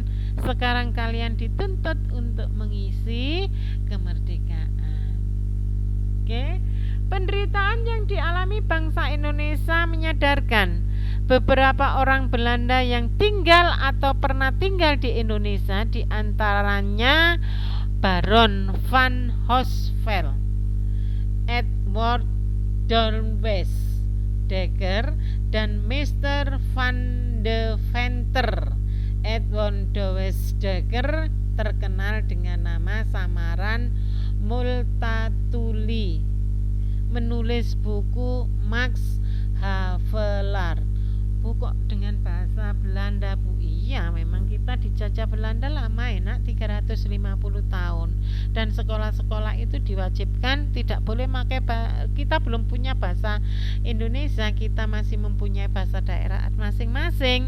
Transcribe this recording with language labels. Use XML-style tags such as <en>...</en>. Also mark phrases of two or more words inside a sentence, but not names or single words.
<id>Sekarang kalian dituntut untuk mengisi kemerdekaan. Oke, penderitaan yang dialami bangsa Indonesia menyadarkan beberapa orang Belanda yang tinggal atau pernah tinggal di Indonesia, diantaranya Baron van Hoosveld, Edward Dornwes Dekker, dan Mr. van de Venter. Edward Dornwes Dekker terkenal dengan nama samaran Multatuli, menulis buku Max Havelaar. Kok dengan bahasa Belanda Bu? Iya memang kita dijajah Belanda lama enak 350 tahun, dan sekolah-sekolah itu diwajibkan tidak boleh pakai kita belum punya bahasa Indonesia, kita masih mempunyai bahasa daerah masing-masing.</id>